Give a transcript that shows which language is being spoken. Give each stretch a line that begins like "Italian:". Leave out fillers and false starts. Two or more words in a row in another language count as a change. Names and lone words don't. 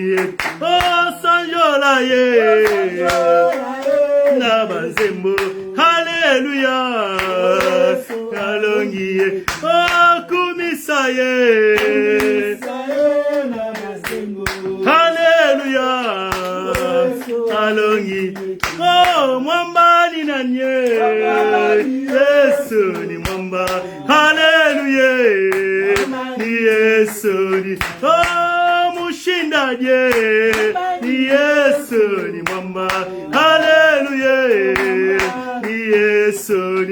Lingala: Oh sanjola ye, na banzembo. Haleluya, alongi. Oh kumisa ye. Haleluya, alongi.
Swahili: Oh mwamba ni nani? Yesu ni mwamba. Haleluya, ni Yesu ni. Oh mushindaje, ni Yesu ni mwamba. Haleluya, ni Yesu ni.